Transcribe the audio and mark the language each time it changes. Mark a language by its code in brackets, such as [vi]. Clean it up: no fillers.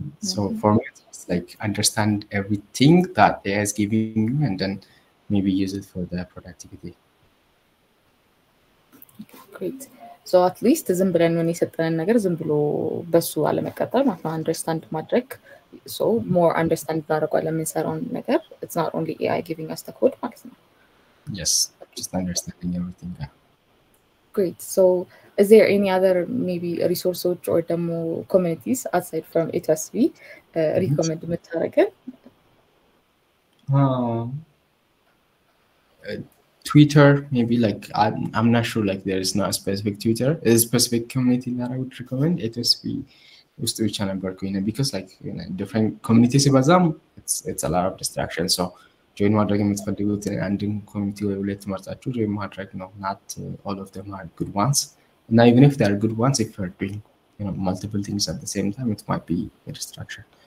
[en] So for me, it's like understand everything that AI is giving you and then maybe use it for the productivity. Great. So at least [am] ዝም ብለን ምን የሰጠን ነገር ዝም ብሎ በሱ አለመቀጠል ማለት ነው understand ማድረግ [en] so more understand [am] ታደርጓል ለምንሰራው ነገር [en] it's not only AI giving us the code [am] ማለት ነው. [en] Yes, just understanding everything. Great. So is there any other maybe resources or demo communities aside from HSV recommend [am] የምታደርገን? [en] Twitter, maybe like I'm not sure like there is not a specific Twitter, a specific community that I would recommend. It is used to channel because like different communities it's a lot of distraction. [am] So join ማድረግ የምትፈልጉት አንድን community ወይ ሁለት መርጣችሁ join ማድረግ ነው. [en] Not all of them are good ones. And even if they are good ones, if you're doing multiple things at the same time, it might be a distraction.